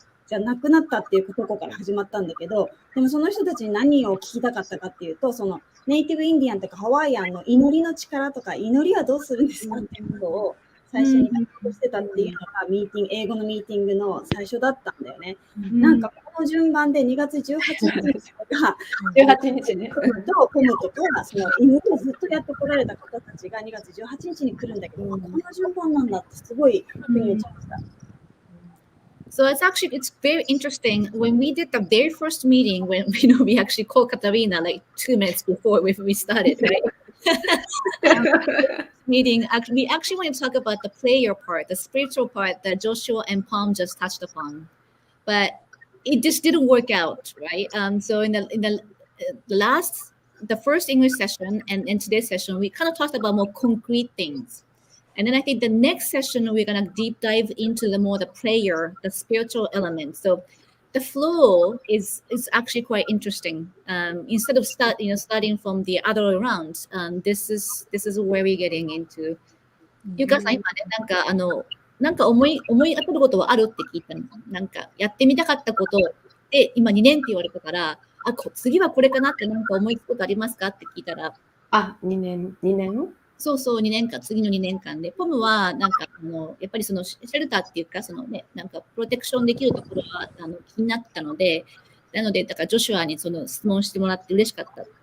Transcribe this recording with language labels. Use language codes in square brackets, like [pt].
[ja] じゃなくなったっていうところから始まったんだけど、でもその人たちに何を聞きたかったかっていうと、そのネイティブインディアンとかハワイアンの祈りの力とか、祈りはどうするんですかっていうことを最初に話してたっていうのが英語のミーティングの最初だったんだよね。なんかこの順番で2月18日とか 18日ね。とコムとかその祈りをずっとやってこられた方たちが2月18日に来るんだけど、この順番なんだってすごい腑に落ちました。 [en] So it's very interesting. When we did the very first meeting, when we actually called Katarina like 2 minutes before we started, right? Meeting, we actually want to talk about the prayer part, the spiritual part that Joshua and Palm just touched upon, but it just didn't work out, right? So in the first English session and in today's session, we kind of talked about more concrete things. And then I think the next session, we're going to deep dive into the prayer, the spiritual element. So the flow is actually quite interesting. Instead of starting from the other way around, this is where we're getting into. [ja] Youka さん、今ね、なんか思い当たることはあるって聞いたの。なんかやってみたかったことで、今2年って言われたから、次はこれかなってなんか思いつくことありますかって聞いたら、 2年そうそう、2年間、次の2年間で、ポムは、なんか、やっぱりそのシェルターっていうか、そのね、なんか、プロテクションできるところは、気になったので、だから、ジョシュアにその質問してもらって嬉しかった。